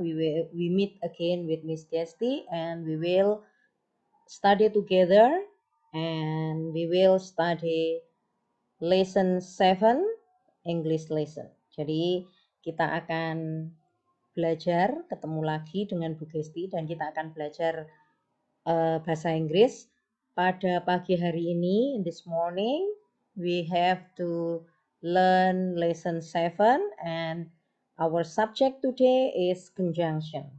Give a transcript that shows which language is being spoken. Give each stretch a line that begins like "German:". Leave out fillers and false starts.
English: We meet again with Miss Kesti and we will study together and we will study lesson 7 English lesson.
Indonesian: Jadi kita akan belajar ketemu lagi dengan Bu Kesti dan kita akan belajar bahasa Inggris. Pada pagi hari ini,
English: this morning, we have to learn lesson 7 and our subject today is conjunction.